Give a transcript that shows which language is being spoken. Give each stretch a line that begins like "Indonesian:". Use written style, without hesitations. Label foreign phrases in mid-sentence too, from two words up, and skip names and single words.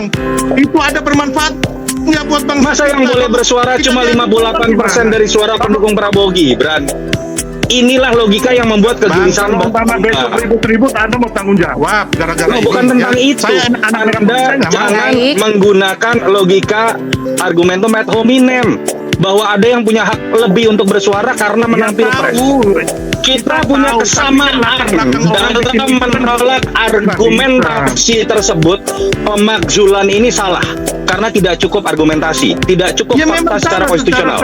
Indonesian: Itu ada bermanfaatnya buat bangsa. Masa yang boleh bersuara cuma 58% dari suara pendukung Prabowo Gibran? Inilah logika yang membuat kegelisahan. Kalau besok ribut-ribut, Anda mau tanggung jawab gara-gara ini. Bukan tentang itu. Anda jangan menggunakan logika
Latin: argumentum ad hominem
Indonesian: bahwa ada yang punya hak lebih untuk bersuara karena menang pilpres. Kita punya kesamaan dalam menolak argumentasi tersebut. Pemakzulan ini salah karena tidak cukup argumentasi, tidak cukup fakta secara konstitusional.